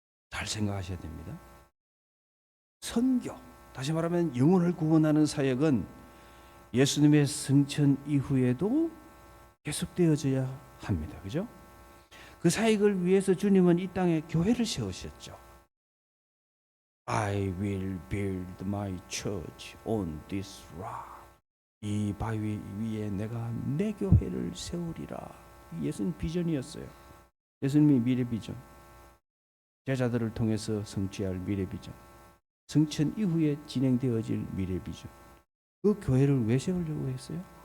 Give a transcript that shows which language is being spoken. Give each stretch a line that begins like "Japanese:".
Korean: 잘 생각하셔야 됩니다. 선교, 다시 말하면 영혼을 구원하는 사역은 예수님의 승천 이후에도 계속되어져야 합니다. 그죠? 그 사역을 위해서 주님은 이 땅에 교회를 세우셨죠.
English: I will build my church on this rock.
Korean: 이 바위 위에 내가 내 교회를 세우리라. 예수님 비전이었어요. 예수님이 미래 비전. 제자들을 통해서 성취할 미래 비전. 승천 이후에 진행되어질 미래 비전. 그 교회를 왜 세우려고 했어요?